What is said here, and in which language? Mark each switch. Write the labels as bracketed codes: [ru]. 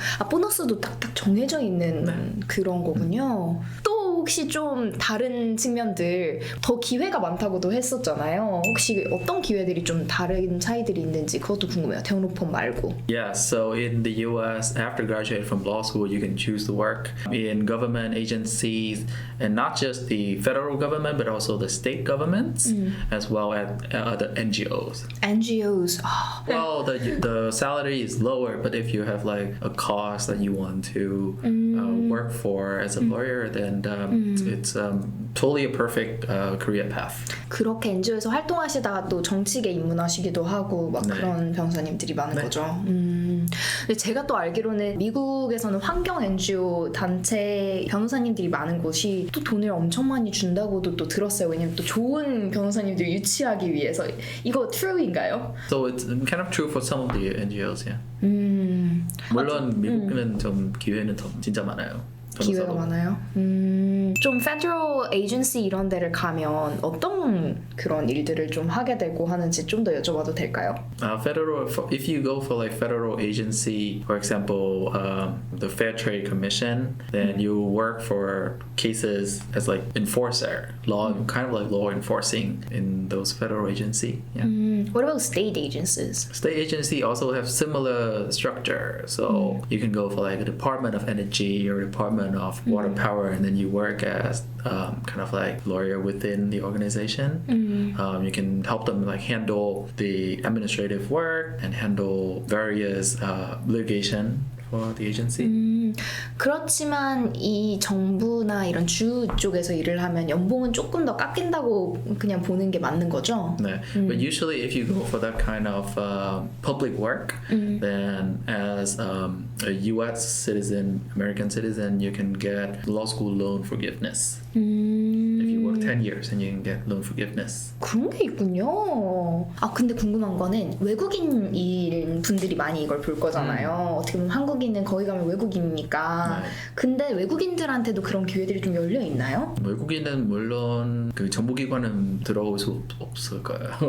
[ko] 보너스도 딱딱 정해져 있는 네. 그런 거군요. 또 혹시 좀 다른 측면들 더 기회가 많다고도 했었잖아요. 혹시 어떤 기회들이 좀 다른 차이들이 있는지 그것도 궁금해요. 대형 로펌 말고. [en] Yeah, so in the US, after graduating from law school, you can choose to work in government agencies, and not just the federal government, but also the state governments, as well as other NGOs. NGOs. Well, the salary is lower, but if you have like a cause that you want to work for as a lawyer, then it's totally a perfect career path. [ko] 그렇게 NGO에서 활동하시다가 또 정치계 입문하시기도 하고 막 네. 그런 변호사님들이 많은 네. 거죠. 근데 제가 또 알기로는 미국에서는 환경 NGO 단체 변호사님들이 많은 곳이 또 돈을 엄청 많이 준다고도 또 들었어요. 왜냐면 또 좋은 변호사님들 유치하기 위해서. 이거 true인가요? [en] So it's kind of true for some of the NGOs, yeah. [ko] 물론 미국은 좀 기회는 더 진짜 많아요. 기회가 변호사도. 많아요. 좀 federal agency 이런 데를 가면 어떤 그런 일들을 좀 하게 되고 하는지 좀 더 여쭤봐도 될까요? [en] Federal, if you go for like federal agency, for example, the Fair Trade Commission, then you work for cases as like enforcer, law, kind of like law enforcing in those federal agency. Yeah. What about state agencies? State agency also have similar structure, so you can go for like a Department of Energy or Department of Water Power, and then you work as kind of like lawyer within the organization. You can help them like handle the administrative work and handle various litigation for the agency. [ko] 그렇지만 이 정부나 이런 주 쪽에서 일을 하면 연봉은 조금 더 깎인다고 그냥 보는 게 맞는 거죠? 네. [en] But usually if you go for that kind of public work, then as a US citizen, American citizen, you can get law school loan forgiveness. If you work 10 years, and you can get loan forgiveness. [ko] 그런 게 있군요. 근데 궁금한 거는 외국인인 분들이 많이 이걸 볼 거잖아요. 어떻게 보면 한국인은 거기 가면 외국인이니까. 네. 근데 외국인들한테도 그런 기회들이 좀 열려 있나요? 외국인은 물론 그 정보기관은 들어올 수 없을 거예요.